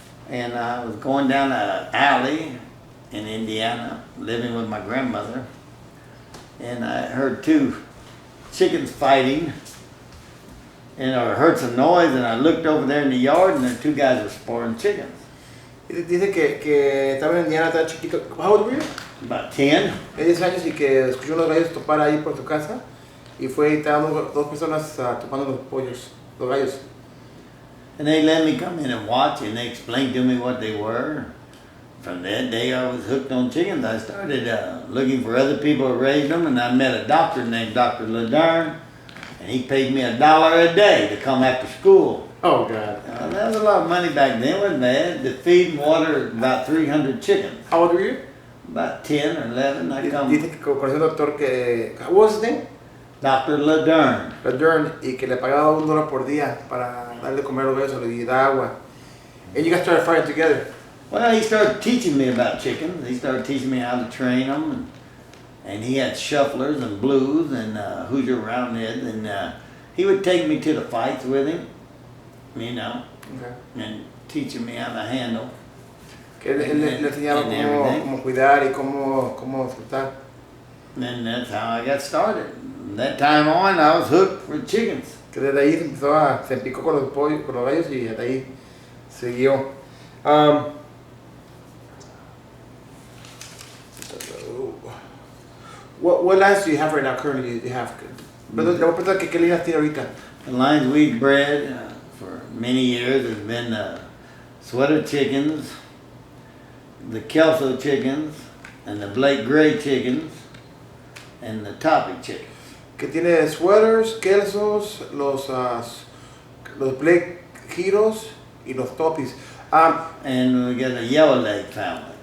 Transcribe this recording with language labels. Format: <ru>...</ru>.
<en>And I was going down an alley in Indiana, living with my grandmother. And I heard two chickens fighting. And I heard some noise, and I looked over there in the yard, and the two guys were spoiling chickens.</en> <es>Dice que estaba en Indiana, estaba chiquito.</es> <en>How old were you? About 10.</en> <es>De 10 años y que escuchó unos gallos topar ahí por su casa y fue y estaban dos personas topando los pollos, los gallos.</es> <en>And they let me come in and watch, and they explained to me what they were. From that day, I was hooked on chickens. I started looking for other people who raised them, and I met a doctor named Dr. Ladern, and he paid me $1 a day to come after school. Oh, God. That was a lot of money back then, wasn't bad. To feed and water about 300 chickens. How old were you? About 10 or 11.</en> <es>Dice que conoció un doctor que...</es> <en>What was his name? Dr. Ladern.</en> <es>Ladern, y que le pagaba $1 por día para darle de comer a los gallos y dar agua.</es> <en>And you guys started fighting together. Well, he started teaching me about chickens. He started teaching me how to train them. And he had shufflers and blues and Hoosier roundheads. And he would take me to the fights with him, Okay. and teaching me how to handle.</en> <es>Que él le enseñaba cómo cuidar y cómo disfrutar.</es> <en>And that's how I got started. From that time on, I was hooked for chickens.</en> <es>Que desde ahí se empicó con los pollos, con los gallos y desde ahí siguió.</es> <en>What lines do you have right now currently? You have.</en> <es>Le voy a preguntar qué líneas tiene ahorita.</es> <en>The lines we've bred for many years has been sweater chickens, the Kelso chickens, and the Blake Gray chickens, and the topic chickens.</en> <es>Que tiene sweaters, kelsos, los Blake Giros y los topis.</es> <en>And we got a yellow leg family.</en>